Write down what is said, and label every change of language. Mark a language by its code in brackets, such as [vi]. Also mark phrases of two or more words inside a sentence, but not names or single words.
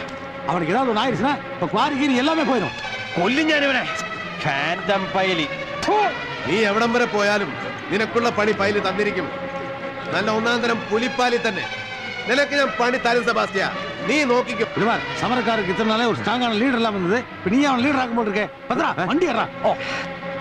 [ta] அவனுக்கு ஏதாவது ஒன்று ஆயிடுச்சுன்னா இப்போ குவாரி கீரி எல்லாமே போயிடும். [ml] കൊല്ലും ഞാനിവനെ. ഫാൻറ്റം പൈലി. നീ എവിടം വരെ പോയാലും നിനക്കുള്ള പണി പൈലി തന്നിരിക്കും. നല്ല ഒന്നാം തരം പുലിപ്പാലി തന്നെ. നിനക്ക് ഞാൻ പണി തരും സെബാസ്റ്റ്യ. നീ നോക്കിക്കും. [ta] சமரக்காரருக்கு இத்தனை நாளே ஒரு ஸ்ட்ராங்கான லீடர் எல்லாம் இருந்தது. இப்போ நீ அவன் லீடர் ஆகும் போட்டு இருக்கே. பத்ரா வண்டி ஏறா.